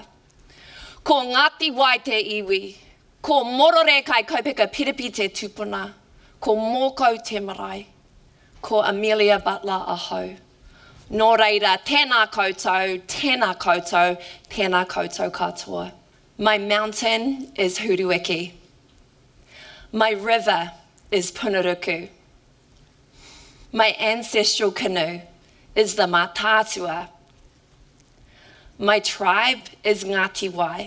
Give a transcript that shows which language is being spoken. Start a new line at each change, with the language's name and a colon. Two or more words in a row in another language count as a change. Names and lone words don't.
Māori: Ko ngāti wai te iwi, ko morore kai kaupeka piripi te tupuna, ko mōkau te marae, ko Amelia Butler ahau. Nō reira, tēnā koutou, tēnā koutou, tēnā koutou katoa.
English: My mountain is Huruiki. My river is Punuruku. My ancestral canoe is the Mātātua. My tribe is Ngāti Wai.